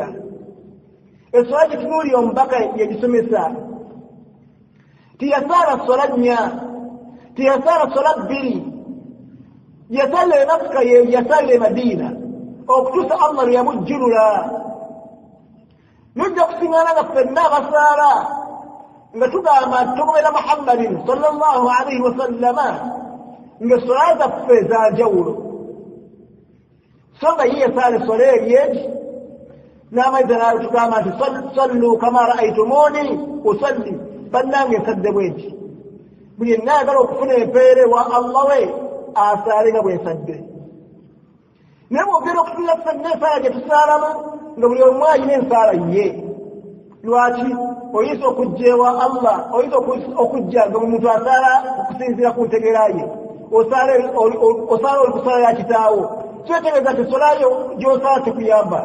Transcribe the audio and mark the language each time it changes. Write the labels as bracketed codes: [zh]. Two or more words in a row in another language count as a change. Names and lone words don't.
[lg] Essola gitunuulira omubaka yegisomesa tiyasaala sola 4, tiyasaala sola 2, yasaala e Makka yasaala e Madiina okutuusa Allah lwe yamujjulula. Nujja kusiŋŋaana nga ffenna abasaala nga tugamba tugoberera Muhammadin [ar] صلى الله عليه وسلم [lg] ng'essola zaffe za njawulo. So nga ye yasaala essola eryeki n'amaiza naalo tugamba nti [ar] صلوا كما رأيتموني أصلي, [lg] bannange nsadde bweki. Buli yenna ayagala okufuna empeera wa Allah we asaale nga bwensadde. Naye bwogera okutunula ffenna ensaala gye tusaalamu nga buli omu ayina ensaala ye. Lwaki? Oyinza okujja ewa Allah, oyinza okujja nga buli muntu asaala okusinziira ku ntegeera ye, osaala oli kusaala ya kitaawo, kyetegeeza nti solayo gy'osaala tekuyamba.